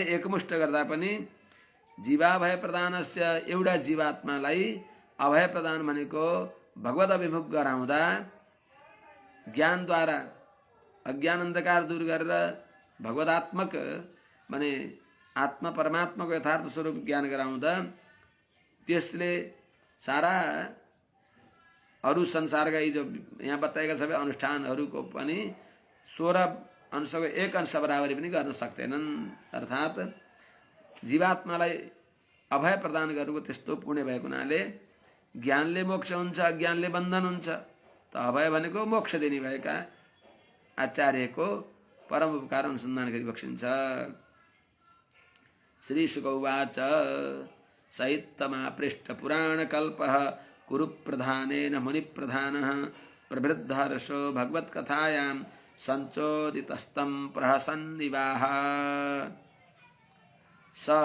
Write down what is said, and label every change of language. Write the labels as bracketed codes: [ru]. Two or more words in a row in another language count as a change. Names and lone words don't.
[ne] एकमुष्ट गर्दा पनि [sa] जीवाभय प्रदानस्य [ne] एउटा जीवात्मालाई अभय प्रदान भनेको भगवत अभिमुख गराउँदा ज्ञानद्वारा अज्ञान अन्धकार दूर गरेर भगवदात्मक माने आत्मा परमात्माको यथार्थ स्वरूप ज्ञान गराउँदा त्यसले सारा अरू संसारका यी जो यहाँ बताएका सबै अनुष्ठानहरूको पनि 16 अंशको 1 अंश बराबरी पनि गर्न सक्दैनन्। अर्थात् जीवात्मालाई अभय प्रदान गरेको त्यस्तो पुण्य भएको हुनाले ज्ञानले मोक्ष हुन्छ, अज्ञानले बन्धन हुन्छ। त अभय भनेको मोक्ष दिने भएका आचार्यको परम उपकार अनुसन्धान गरी बक्सिन्छ। [sa] श्री शुक उवाच साहित्यमा पृष्ठ पुराण कल्पः कुरु प्रधानेन मुनि प्रधानः प्रवृद्धहर्षो भगवत कथायां संचोदितस्तं प्रहसन्निवाह स